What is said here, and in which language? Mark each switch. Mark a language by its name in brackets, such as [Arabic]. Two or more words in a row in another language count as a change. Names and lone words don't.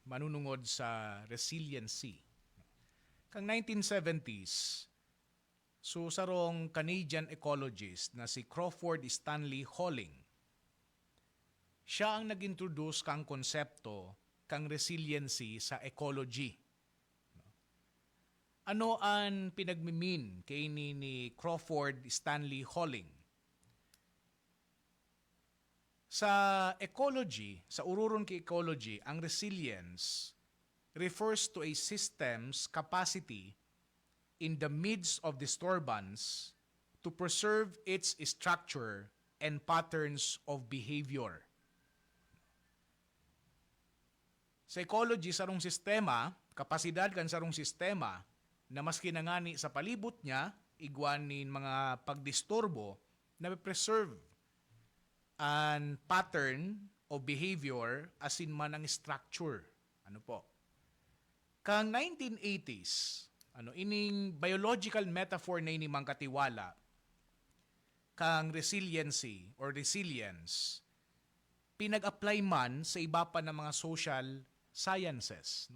[Bikol] manunungod sa resiliency. Kang 1970s, so sarong [English] Canadian ecologist [Bikol] na si Crawford Stanley Holling, siya ang nag-introduce kang konsepto kang resiliency sa ecology. Ano ang pinagmimin kay ni Crawford Stanley Holling? Sa ecology, sa ururon kay ecology, ang [English] resilience refers to a system's capacity in the midst of disturbance to preserve its structure and patterns of behavior. [Bikol] Sa ecology, sarong sistema, kapasidad kan sarong sistema na maski nangani sa palibot niya, igwanin mga pagdisturbo na [English] preserve an pattern of behavior as in [Bikol] man ang structure. Ano po? Kang 1980s, ining [English] biological metaphor [Bikol] na ini mang katiwala, kang resiliency or resilience, pinag-apply man sa iba pa ng mga [English] social sciences.